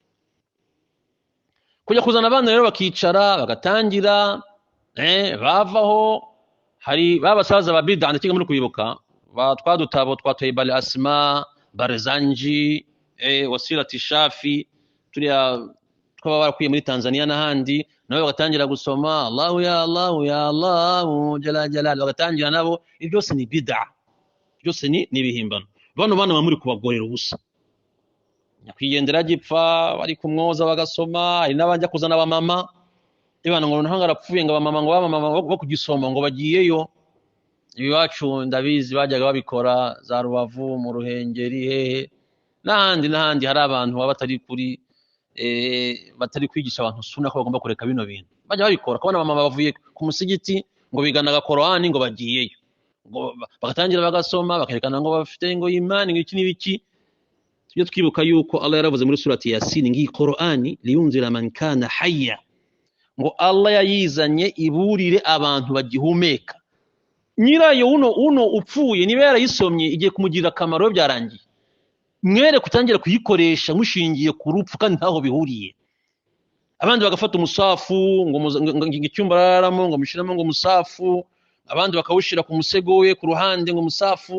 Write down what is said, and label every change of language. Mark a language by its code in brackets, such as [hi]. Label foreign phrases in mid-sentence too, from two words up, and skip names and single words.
[rw] Kujya kuzana abana rero bakicara bagatangira bavaho. Hari babasaza ba bid'a ndakiga muri kuyibuka batwadutabo twa Taibal Asma Barzanji Wasilati Shafi turiya twaba barakwiye muri Tanzania n'ahandi, nabo bagatangira gusoma [ar] Allahu ya Allahu ya Allahu jala jala, [rw] bagatangira nabo. Ibyo byose ni bid'a, byose ni bihimbano. Bano bana bamuri kubagorera ubusa. Nyakwigendera gipfa bari kumwoza bagasoma, hari n'abajya kuzana abamama ibana ngo ntanga arapfuye ngo abamama bo kugisoma ngo bagiyeyo iwacu ndabizi bajyaga babikora za Rubavu mu Ruhengeri hehe n'ahandi hari abantu baba batari kwigisha abantu sunna ko bagomba kureka bino bintu bajya babikora kubona abamama bavuye ku musigiti ngo bigana Qur'ani ngo bagiyeyo ngo bagatangira bagasoma bakerekana ngo bafite ngo imani ngiki n'ibiki. Tujye twibuka yuko Allah yaravuze muri surati Yasin ngi Qur'ani [ar] liyunzira man kana hayya, [rw] ngo Allah yayizanye iburire abantu bagihumeka. Nyirayo uno upfuye niba yarayisomye igiye kumugirira akamaro byarangiye, mwere kutangira kuyikoresha mushingiye ku rupfu kandi ntaho bihuriye. Abandi bagafata umusafu ngo icyumba araramo ngo mushiramo ngo umusafu, abandi bakawushira ku musego we ku ruhande ngo umusafu.